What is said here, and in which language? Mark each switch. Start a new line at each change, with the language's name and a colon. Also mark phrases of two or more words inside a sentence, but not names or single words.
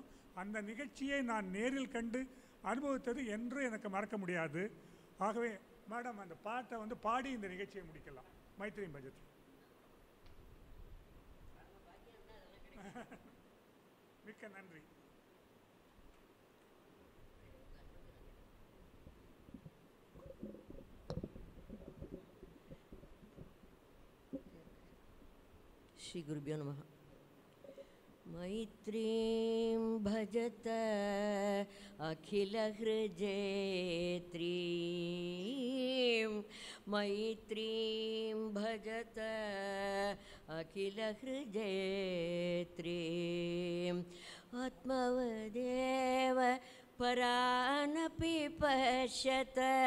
Tamil: அந்த நிகழ்ச்சியை நான் நேரில் கண்டு அனுபவித்தது என்று எனக்கு மறக்க முடியாது. ஆகவே மேடம் அந்த பாட்டை வந்து பாடி இந்த நிகழ்ச்சியை முடிக்கலாம்.
Sanskrit: मैत्री भजते.
Tamil: மிக்க நன்றி.
Sanskrit: श्री गुरुभ्यो नमः। मैत्रीं भजत अखिलहृजयत्रीं, मैत्रीं भजत अखिलहृजयत्रीं, आत्मवदेव परानपि पश्यत,